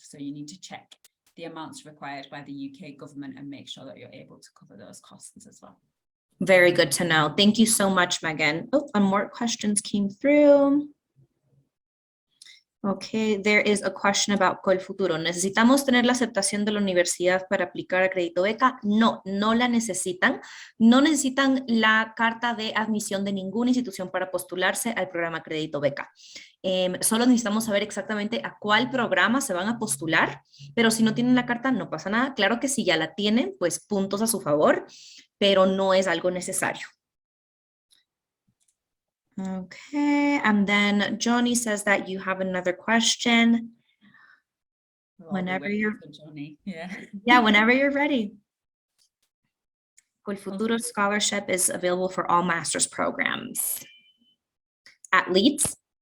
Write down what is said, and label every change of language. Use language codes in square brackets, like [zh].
[en] So you need to check the amounts required by the UK government and make sure that you're able to cover those costs as well. Very good to know. Thank you so much, Megan. Oh, and more questions came through. Okay, there is a question about Colfuturo. [es] ¿Necesitamos tener la aceptación de la universidad para aplicar a crédito beca? No, no la necesitan. No necesitan la carta de admisión de ninguna institución para postularse al programa crédito beca. Solo necesitamos saber exactamente a cuál programa se van a postular, pero si no tienen la carta no pasa nada. Claro que si ya la tienen, pues puntos a su favor, pero no es algo necesario. [en] Okay, and then Johnny says that you have another question. Whenever you're Johnny. Yeah. Yeah, whenever you're ready. Colfuturo scholarship is available for all master's programs at Leeds.